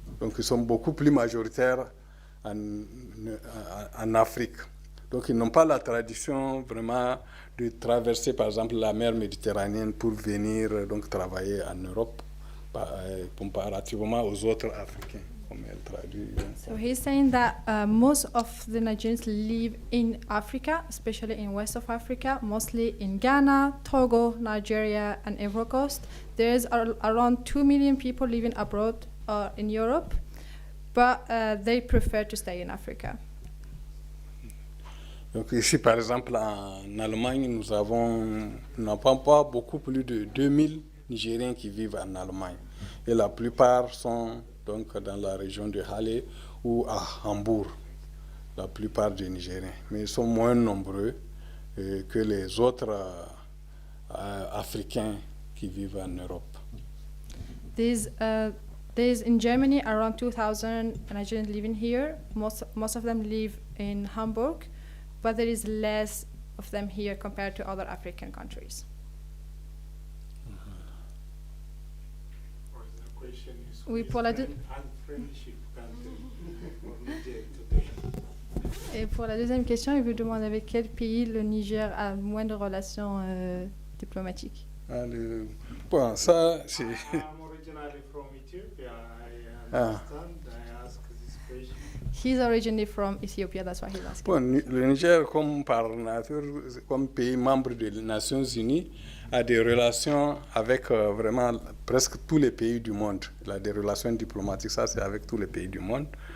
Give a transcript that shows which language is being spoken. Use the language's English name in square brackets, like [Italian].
[French] Donc ils sont beaucoup plus majoritaires en Afrique. Donc ils n'ont pas la tradition vraiment de traverser par exemple la mer Méditerranéenne pour venir donc travailler en Europe comparativement aux autres Africains, comme elle traduit. [English] So he's saying that most of the Nigerians live in Africa, especially in west of Africa, mostly in Ghana, Togo, Nigeria, and Ivory Coast. There's around 2 million people living abroad in Europe, but they prefer to stay in Africa. [French] Donc ici, par exemple, en Allemagne, nous n'avons pas beaucoup plus de 2000 Nigériens qui vivent en Allemagne. Et la plupart sont donc dans la région de Halle ou à Hambourg, la plupart des Nigériens. Mais ils sont moins nombreux que les autres Africains qui vivent en Europe. [English] There's in Germany around 2,000 Nigerians living here. Most of them live in Hamburg, but there is less of them here compared to other African countries. The question is, [French] Oui, [English] who is [French] pour la [English] unfriendship country for Niger today? [French] Et pour la deuxième question, il vous demande avec quel pays le Niger a moins de relations diplomatiques. Bon, ça, c'est... [English] I'm originally from Ethiopia. I Ah. understand. I ask this question. He's originally from Ethiopia, that's why he's asking. [French] Bon, le Niger, comme par nature, comme pays membre des Nations Unies, a des relations avec vraiment presque tous les pays du monde. Il a des relations diplomatiques, ça c'est avec tous les pays du monde.